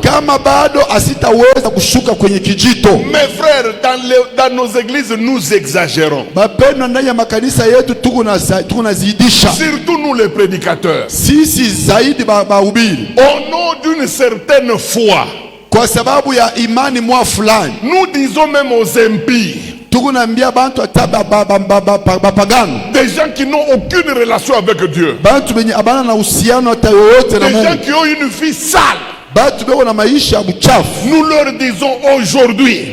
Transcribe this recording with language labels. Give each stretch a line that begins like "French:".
Swahili: kama bado asitaweza kushuka kwenye kijito.
French: Mes frères, dans nos églises, nous exagérons.
Swahili: Bapendwa, ndani ya makanisa yetu tuko nazidisha
French: Surtout nous les prédicateurs.
Swahili: sisi zaidi bahubiri,
French: Au nom d'une certaine foi,
Swahili: kwa sababu ya imani mwa fulani
French: nous disons même aux impies,
Swahili: tuko naambia bantu hata bapagano,
French: des gens qui n'ont aucune relation avec Dieu,
Swahili: bantu benye abana na uhusiano hata yoyote na
French: des gens
Swahili: Mungu,
French: qui ont une vie sale,
Swahili: batu beko na maisha ya buchafu,
French: nous leur disons aujourd'hui,